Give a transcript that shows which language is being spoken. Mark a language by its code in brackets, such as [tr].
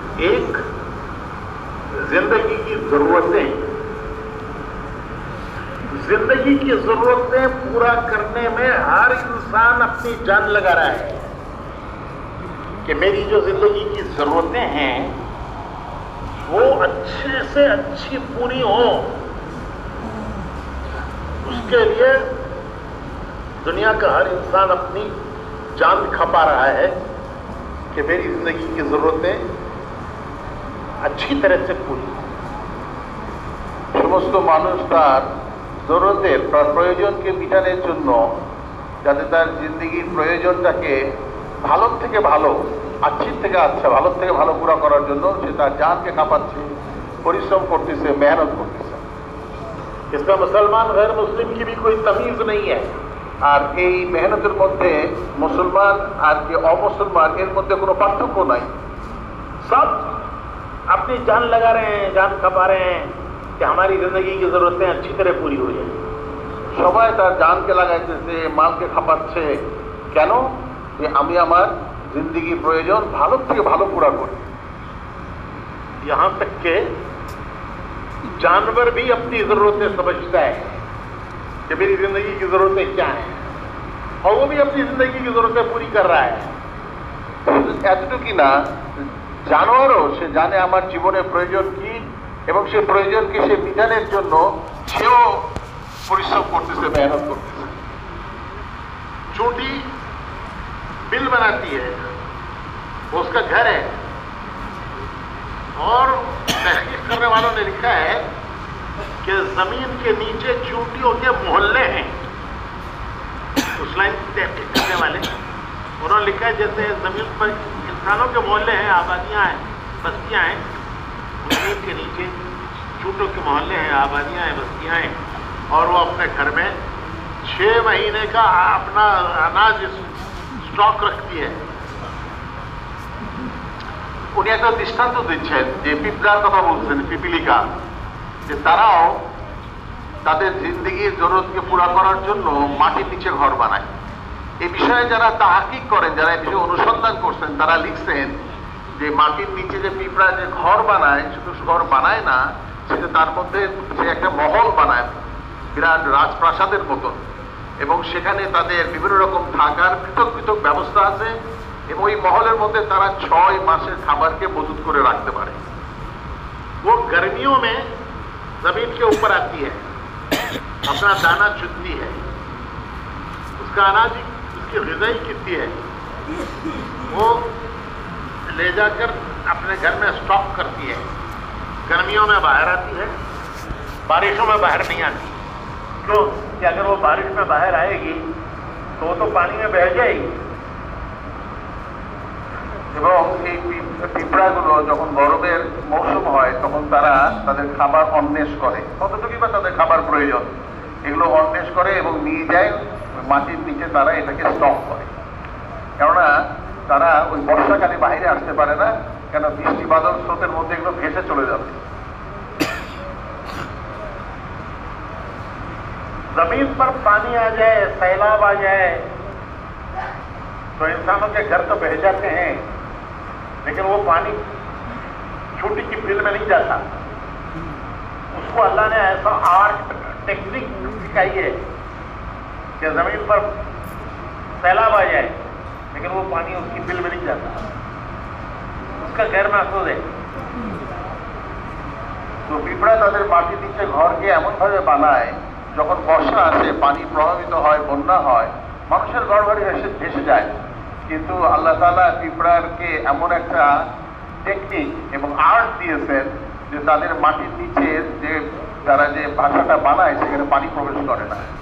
[hi] एक जिंदगी की जरूरतें, जिंदगी की जरूरतें पूरा करने में हर इंसान अपनी जान लगा रहा है कि मेरी जो जिंदगी की जरूरतें हैं वो अच्छे से अच्छी पूरी हो। उसके लिए दुनिया का हर इंसान अपनी जान खपा रहा है कि मेरी जिंदगी की जरूरतें अच्छी तरह से पूरी। [bn] সমস্ত মানুষ তার জরুরতের প্রয়োজনকে মিটানোর জন্য, যাতে তার জিন্দেগির প্রয়োজনটাকে ভালোর থেকে ভালো, আচ্ছির থেকে আচ্ছা, ভালোর থেকে ভালো পুরা করার জন্য সে তার জানকে কাঁপাচ্ছে, পরিশ্রম করতেছে, মেহনত করতেছে। [hi] इसमें मुसलमान गैर मुस्लिम की भी कोई तमीज नहीं है। [bn] আর এই মেহনতের মধ্যে মুসলমান আর কি অমুসলমান এর মধ্যে কোনো পার্থক্য নাই। [hi] सब अपनी जान लगा रहे हैं, जान खपा रहे हैं कि हमारी जिंदगी की जरूरतें अच्छी तरह पूरी हो जाए। [bn] সবাই তার জানকে লাগাইতেছে, মালকে খাপাচ্ছে। কেন? যে আমি আমার জিন্দেগির প্রয়োজন ভালোর থেকে ভালো পুরা করি। [hi] यहाँ तक के जानवर भी अपनी जरूरतें समझता है कि मेरी जिंदगी की जरूरतें क्या हैं, और वो भी अपनी जिंदगी की जरूरतें पूरी कर रहा है। [bn] এতটুকু না, জানোয়ারও সে জানে আমার জীবনের প্রয়োজন কি, এবং সে প্রয়োজনকে সে মিটানোর জন্য সেও পরিশ্রম করতেছে, মেহনত করতেছে। [hi] चूंटी बिल बनाती है, वो उसका घर है, और तहकीक करने वालों ने लिखा है कि जमीन के नीचे चूंटियों के मोहल्ले हैं। उस लाइन की तहकीक करने वाले उन्होंने लिखा है जैसे जमीन पर इंसानों के मोहल्ले हैं, आबादियां हैं, बस्तियां हैं, जमीन के नीचे चूंटियों के मोहल्ले हैं, आबादियां हैं, बस्तियां हैं, और वो अपने घर में 6 महीने का अपना अनाज स्टॉक रखती है। [bn] উনি একটা দৃষ্টান্ত দিচ্ছেন যে পিঁপড়ার কথা বলছেন, পিপিলিকা, যে তারাও তাদের জিন্দেগির জরুরতকে পুরা করার জন্য মাটির নিচে ঘর বানায়। এই বিষয়ে যারা তাহকিক করেন, যারা এই বিষয়ে অনুসন্ধান করছেন, তারা লিখছেন যে মাটির নিচে যে পিঁপড়া যে ঘর বানায়, শুধু ঘর বানায় না, সেটা তার মধ্যে সে একটা মহল বানায় বিরাট রাজপ্রাসাদের মতন, এবং সেখানে তাদের বিভিন্ন রকম থাকার পৃথক পৃথক ব্যবস্থা আছে, এবং ওই মহলের মধ্যে তারা 6 মাসের খাবারকে মজুত করে রাখতে পারে। [hi] वो गर्मियों में जमीन के ऊपर आती है, अपना दाना चुनती है, उसका अनाज उसकी ग़िज़ाई कितनी है वो ले जाकर अपने घर में स्टॉक करती है। गर्मियों में बाहर आती है, बारिशों में बाहर नहीं आती। क्यों कि अगर वो बारिश में बाहर आएगी तो वो तो पानी में बह जाएगी। [bn] এবং এই পিঁপড়াগুলো যখন গরমের মৌসুম হয় তখন তারা তাদের খাবার অন্বেষ করে, কতটুকুই বা তাদের খাবার প্রয়োজন, এগুলো অন্বেষ করে এবং নিয়ে যায় মাটির নিচে, তারা এটাকে স্টক করে। কেননা তারা ওই বর্ষাকালে বাইরে আসতে পারে না, কেন বৃষ্টি বাদল স্রোতের মধ্যে এগুলো ভেসে চলে যাবে। [hi] जमीन पर पानी आ जाए, सैलाब आ जाए तो इंसानों के घर तो बह जाते हैं, लेकिन वो पानी छोटी की बिल में नहीं जाता। उसको अल्लाह ने ऐसा आर्ट टेक्निक सिखाई है कि जमीन पर सैलाब आ जाए लेकिन वो पानी उसकी बिल में नहीं जाता, उसका गैर महसूस है। [bn] তো পিঁপড়া তাদের মাটির নিচে ঘরকে এমনভাবে বানায়, যখন বর্ষা আসে, পানি প্রভাবিত হয়, বন্যা হয়, মানুষের ঘর বাড়ি ভেসে যায়। কিন্তু আল্লাহ তাআলা পিঁপড়াকে এমন একটা টেকনিক এবং আর্ট দিয়েছেন যে তাদের মাটির নিচে যে তারা যে বাসাটা বানায় সেখানে পানি প্রবেশ করে না।